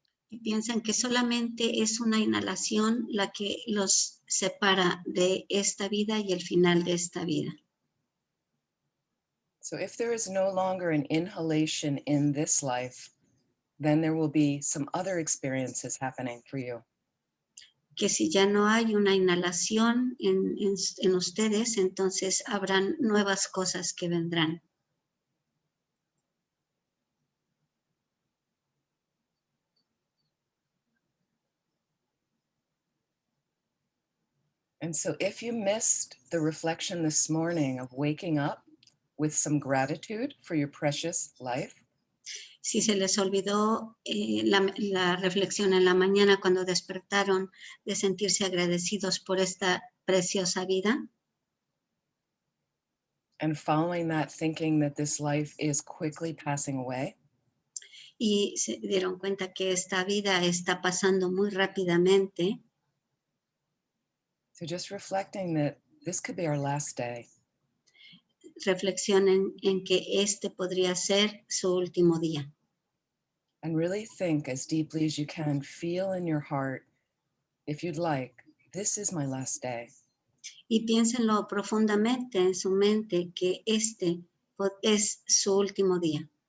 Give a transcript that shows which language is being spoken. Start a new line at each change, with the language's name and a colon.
Spanish: Y piensan que solamente es una inhalación la que los separa de esta vida y el final de esta vida.
English: So if there is no longer an inhalation in this life, then there will be some other experiences happening for you.
Spanish: Que si ya no hay una inhalación en ustedes, entonces habrán nuevas cosas que vendrán.
English: And so if you missed the reflection this morning of waking up with some gratitude for your precious life,
Spanish: si se les olvidó la reflexión en la mañana cuando despertaron de sentirse agradecidos por esta preciosa vida,
English: and following that, thinking that this life is quickly passing away,
Spanish: y se dieron cuenta que esta vida está pasando muy rápidamente,
English: so just reflecting that this could be our last day.
Spanish: reflexionen en que este podría ser su último día.
English: And really think as deeply as you can, feel in your heart, if you'd like, this is my last day.
Spanish: Y piénsenlo profundamente en su mente que este es su último día.